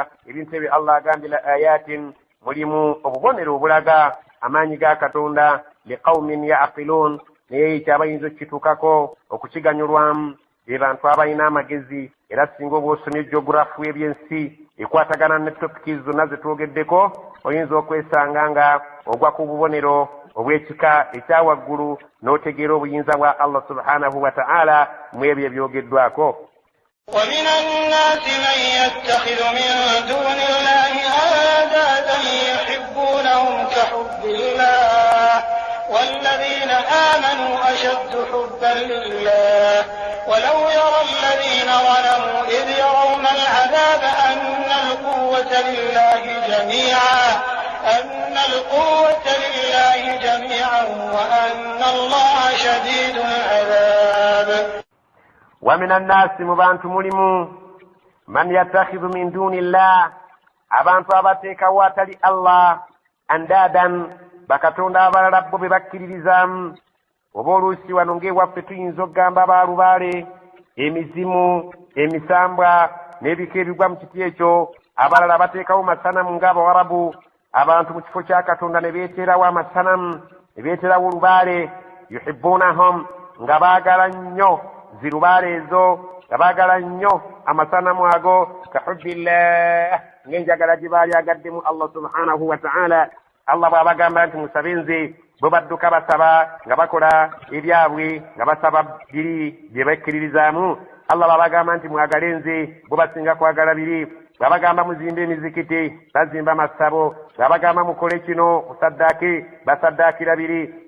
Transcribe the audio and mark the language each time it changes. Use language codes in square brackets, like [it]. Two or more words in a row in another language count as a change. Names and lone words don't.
[lg] ebintu ebyo Allah agambye [ar] لآيات, [lg] mulimu obubonero obulaga amaanyi ga Katonda [ar] لقوم يعقلون, [lg] naye ekyo abayinza okukituukako okukiganyulwamu be bantu abalina amagezi. Era singa oba osomye geografu ebyensi ekwatagana ne topiki zonna zetwogeddeko, oyinza okwesanga nga ogwa ku bubonero obw'ekika ekyawaggulu n'otegeera obuyinza bwa Allah [ar] سبحانه وتعالى [lg] mu ebyo ebyogeddwako. [ar] ومن الناس من يتخذ من دون الله أندادا يحبونهم كحب الله والذين آمنوا أشد حبا لله ولو يرى الذين ظلموا إذ يرون العذاب أن القوة لله جميعا وأن الله شديد العذاب. ومن الناس مبانت ملمو من يتخذ من دون الله [lg] abantu abateeka watali Allah andadan bakatonda abalala bo be bakkiririzamu. Oba oluusi wano ng'ewaffe tuyinza okugamba baalubaale, emizimu, emisambwa n'ebika ebigwa mu kiti ekyo. Abalala bateekawo masanamu ng'Abawarabu, abantu mu kifo kya Katonda ne beeterawo amasanamu, ne beeterawo olubaale. yuhibbunahum, nga baagala nnyo zirubaale ezo, nga baagala nnyo amasanamu ago, kahubbillah, ng'enjagala gye baali agaddemu Allah [ar] سبحانه وتعالى. [lg] Allah bw'abagamba nti musabe nze, bo badduka basaba nga bakola ebyabwe nga basaba biri bye bakkiririzaamu. Allah bw'abagamba nti mwagale nze, bo basinga kwagala biri. Bw'abagamba muzimbe emizikiti, bazimba masabo. Bw'abagamba mukole kino, musaddaake, basaddaakira biri.